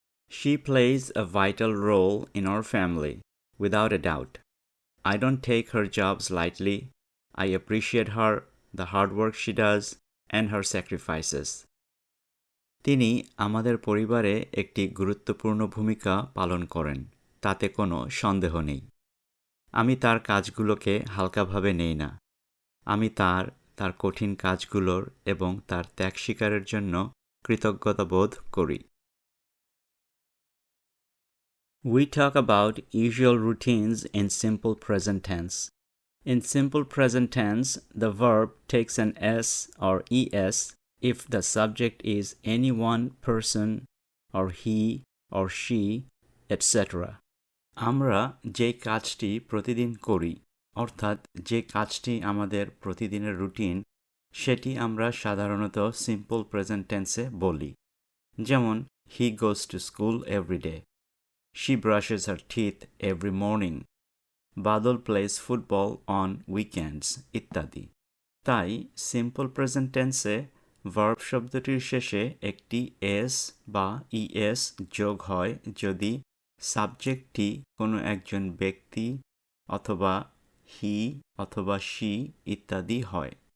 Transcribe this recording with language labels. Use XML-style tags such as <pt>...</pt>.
<en>She plays a vital role in our family, without a doubt. I don't take her jobs lightly. I appreciate her, the hard work she does, and her sacrifices.</en> <bn>তিনি আমাদের পরিবারে একটি গুরুত্বপূর্ণ ভূমিকা পালন করেন, তাতে কোনো সন্দেহ নেই। আমি তার কাজগুলোকে হালকাভাবে নেই না। আমি তার কঠিন কাজগুলোর এবং তার ত্যাগ স্বীকারের জন্য কৃতজ্ঞতা বোধ করি।</bn> <en>We talk about usual routines in simple present tense. In simple present tense, the verb takes an S or ES if the subject is any one person or he or she, etc.</en> <bn>আমরা যে কাজটি প্রতিদিন করি, অর্থাৎ যে কাজটি আমাদের প্রতিদিনের রুটিন, সেটি আমরা সাধারণত সিম্পল প্রেজেন্ট টেন্সে বলি।</bn> <en>যেমন, he goes to school every day. She brushes her teeth every morning. Badal plays football on weekends, ইত্যাদি।</en> <bn>তাই সিম্পল প্রেজেন্ট টেন্সে ভার্ব শব্দটির শেষে একটি এস বা ইএস যোগ হয় যদি সাবজেক্টটি কোনো একজন ব্যক্তি অথবা হি অথবা শি ইত্যাদি হয়।</bn>